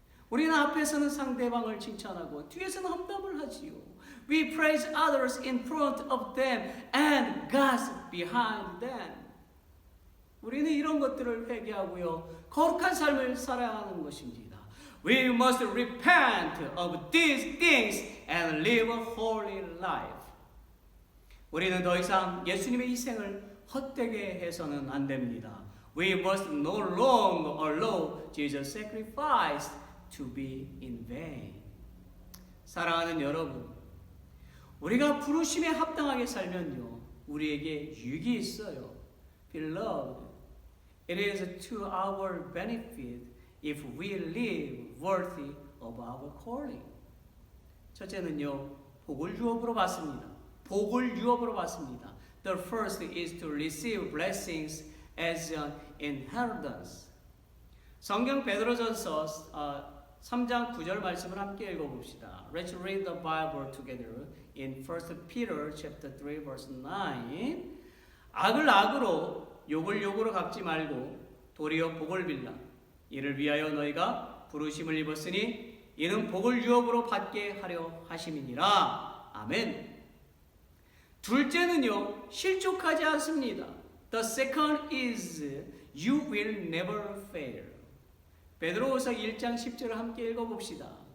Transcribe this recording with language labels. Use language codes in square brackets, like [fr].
[ko] 우리는 앞에서는 상대방을 칭찬하고 뒤에서는 험담을 하지요. [en] We praise others in front of them and gossip behind them. [ko] 우리는 이런 것들을 회개하고요. 거룩한 삶을 살아야 하는 것입니다. [en] We must repent of these things and live a holy life. [ko] 우리는 더 이상 예수님의 희생을 헛되게 해서는 안 됩니다. [en] We must no longer allow Jesus' sacrifice to be in vain. [ko] 사랑하는 여러분, 우리가 부르심에 합당하게 살면요, 우리에게 유익이 있어요. [en] Beloved, it is to our benefit if we live worthy of our calling. [ko] 첫째는요, 복을 유업으로 받습니다. 복을 유업으로 받습니다. [en] The first is to receive blessings as an inheritance. [ko] 성경 베드로전서 3장 9절 말씀을 함께 읽어봅시다. [en] Let's read the Bible together in 1 Peter chapter 3 verse 9. [ko] 악을 악으로 욕을 욕으로 갚지 말고 도리어 복을 빌라. 이를 위하여 너희가 부르심을 입었으니 이는 복을 유업으로 받게 하려 하심이니라. 아멘. 둘째는요, 실족하지 않습니다. [en] The second is you will never fail. [ko] 베드로후서 1장 10절을 함께 읽어봅시다.